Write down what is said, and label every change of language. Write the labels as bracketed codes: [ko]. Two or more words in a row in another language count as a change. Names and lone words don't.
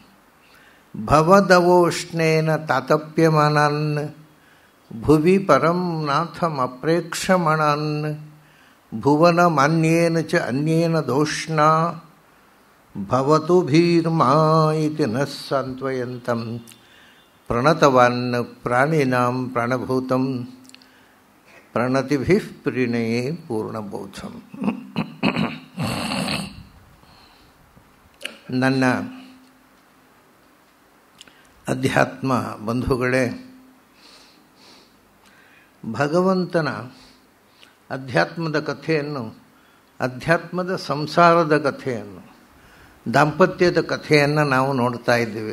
[sa] भवदवोष्णेन तातप्यमानान् भुवि परं नाथमप्रेक्षमाणान् भुवनमान्येन च अन्येन दोष्णा भवतु भीर्मा इति नः सान्त्वयन्तं प्रणतवान् प्राणिनां प्राणभूतं प्रणतिभिः प्रीणये पूर्णबोधम्। [kn] ನನ್ನ ಅಧ್ಯಾತ್ಮ ಬಂಧುಗಳೇ, ಭಗವಂತನ ಅಧ್ಯಾತ್ಮದ ಕಥೆಯನ್ನು, ಅಧ್ಯಾತ್ಮದ ಸಂಸಾರದ ಕಥೆಯನ್ನು, ದಾಂಪತ್ಯದ ಕಥೆಯನ್ನು ನಾವು ನೋಡ್ತಾ ಇದ್ದೀವಿ.